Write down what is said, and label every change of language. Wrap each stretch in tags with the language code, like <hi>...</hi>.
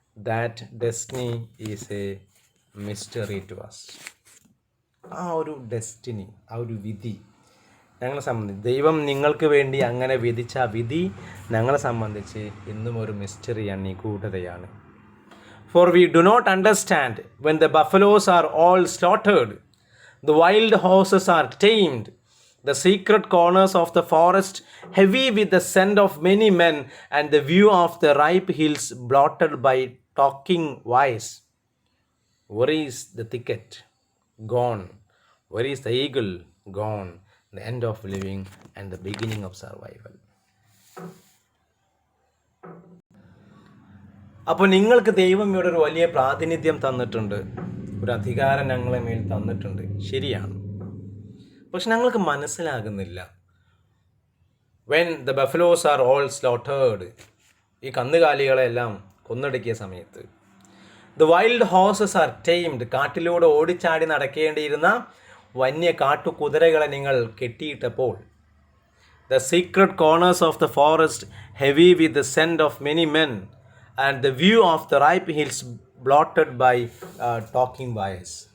<en>That destiny is a mystery to us.</en> <ml>ആ ഒരു destiny, ആ ഒരു വിധി ഞങ്ങളെ സംബന്ധിച്ച്, ദൈവം നിങ്ങൾക്ക് വേണ്ടി അങ്ങനെ വിധിച്ച ആ വിധി ഞങ്ങളെ സംബന്ധിച്ച് ഇന്നും ഒരു മിസ്റ്ററിയാണ്, നിഗൂഢതയാണ്.</ml> <en>For we do not understand when the buffaloes are all slaughtered, the wild horses are tamed, the secret corners of the forest heavy with the scent of many men, and the view of the ripe hills blotted by talking wise. Where is the thicket? Gone. Where is the eagle? Gone. The end of living and the beginning of survival.</en> <ml>അപ്പോൾ നിങ്ങൾക്ക് ദൈവം ഇവിടെ ഒരു വലിയ പ്രാതിനിധ്യം തന്നിട്ടുണ്ട്, ഒരു അധികാരം ഞങ്ങളെ മേൽ തന്നിട്ടുണ്ട്, ശരിയാണ്. പക്ഷെ ഞങ്ങൾക്ക് മനസ്സിലാകുന്നില്ല.</ml> <en>when the buffaloes are all slaughtered,</en> <ml>ഈ കന്നുകാലികളെല്ലാം കൊന്നൊടുക്കിയ സമയത്ത്,</ml> <en>the wild horses are timed,</en> <ml>കാട്ടിലൂടെ ഓടിച്ചാടി നടക്കേണ്ടിയിരുന്ന വന്യ കാട്ടുകുതിരകളെ നിങ്ങൾ കെട്ടിയിട്ടപ്പോൾ,</ml> <en>The secret corners of the forest heavy with the scent of many men, and the view of the ripe hills blotted by talking wires.</en>